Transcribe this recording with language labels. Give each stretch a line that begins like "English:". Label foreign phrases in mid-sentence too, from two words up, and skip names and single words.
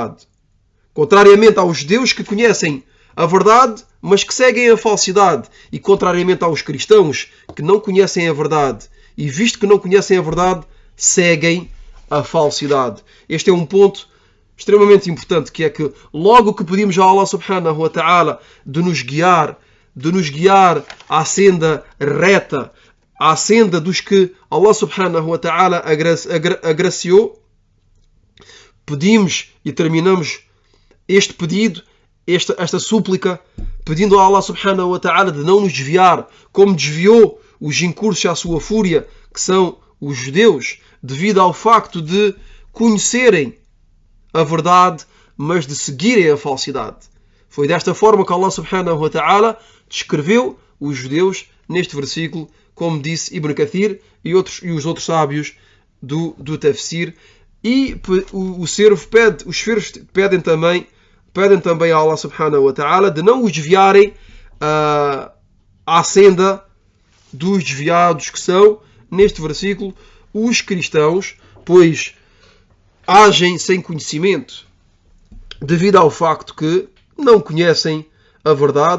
Portuguese: Contrariamente aos judeus que conhecem a verdade, mas que seguem a falsidade e, contrariamente aos cristãos que não conhecem a verdade e, visto que não conhecem a verdade, seguem a falsidade. Este é um ponto extremamente importante, que é que logo que pedimos a Allah
Arabic: سبحانه وتعالى
Portuguese: de nos guiar à senda reta, à senda dos que Allah
Arabic: سبحانه وتعالى
Portuguese: agraciou, pedimos e terminamos este pedido, esta súplica, pedindo a Allah
Arabic: سبحانه وتعالى
Portuguese: de não nos desviar, como desviou os incursos à sua fúria, que são os judeus, devido ao facto de conhecerem a verdade, mas de seguirem a falsidade. Foi desta forma que Allah
Arabic: سبحانه وتعالى
Portuguese: descreveu os judeus neste versículo, como disse Ibn Kathir e os outros sábios do Tafsir. E os servos pedem também a Allah
Arabic: سبحانه وتعالى
Portuguese: de não os desviarem à senda dos desviados, que são, neste versículo, os cristãos, pois agem sem conhecimento, devido ao facto que não conhecem a verdade.